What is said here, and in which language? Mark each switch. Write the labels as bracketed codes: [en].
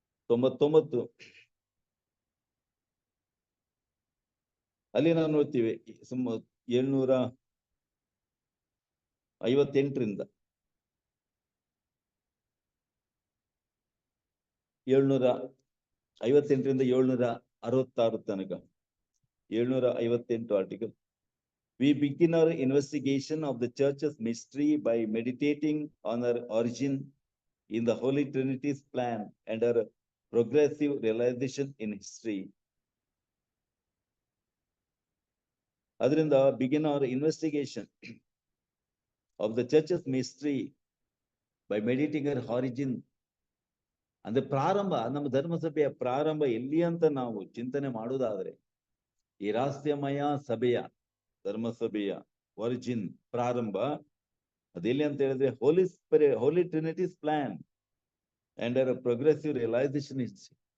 [kn] 199 ಅಲ್ಲಿ ನಾವು ನೋಡ್ತೀವಿ 758ರಿಂದ 766 ತನಕ 758 article. [en] We begin our investigation of the church's mystery by meditating on her origin in the Holy Trinity's plan and her progressive realization in history. [kn] ಅದರಿಂದ [en] begin our investigation of the church's mystery by meditating her origin. [kn] ಅಂದ್ರೆ ಪ್ರಾರಂಭ, ನಮ್ಮ ಧರ್ಮಸಭೆಯ ಪ್ರಾರಂಭ ಎಲ್ಲಿ ಅಂತ ನಾವು ಚಿಂತನೆ ಮಾಡುವುದಾದ್ರೆ, ಈ ರಹಸ್ಯಮಯ ಸಭೆಯ ಧರ್ಮಸಭೆಯ ಒರಿಜಿನ್, ಪ್ರಾರಂಭ ಅದೆಲ್ಲಿ ಅಂತ ಹೇಳಿದ್ರೆ [en] Holy trinities plan and progressive realization is.